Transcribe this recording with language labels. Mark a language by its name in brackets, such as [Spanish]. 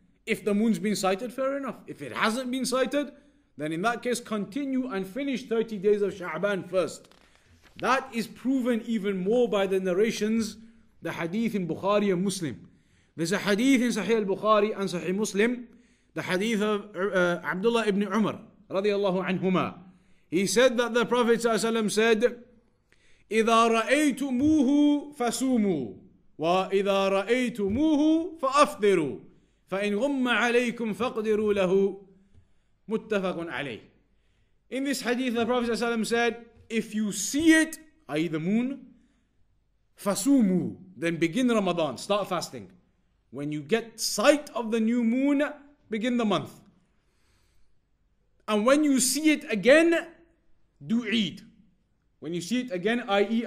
[English] If the moon's been sighted, fair enough. If it hasn't been sighted, then in that case, continue and finish 30 days of Sha'ban first. That is proven even more by the narrations, the hadith in Bukhari and Muslim. There's a hadith in Sahih Al-Bukhari and Sahih Muslim, the hadith of Abdullah ibn Umar, radiyallahu anhuma. He said that the Prophet ﷺ said, [Arabic] إِذَا رَأَيْتُمُوهُ فَسُومُوا وَإِذَا رَأَيْتُمُوهُ فَأَفْطِرُوا فَإِنْ غُمَّ عَلَيْكُمْ فَاقْدِرُوا لَهُ مُتَّفَقٌ عَلَيْهِ. [English] In this hadith, the Prophet ﷺ said, if you see it, i.e. the moon, [Arabic] فَسُومُوا, [English] then begin Ramadan, start fasting. When you get sight of the new moon, begin the month. And when you see it again, do Eid. When you see it again, i.e.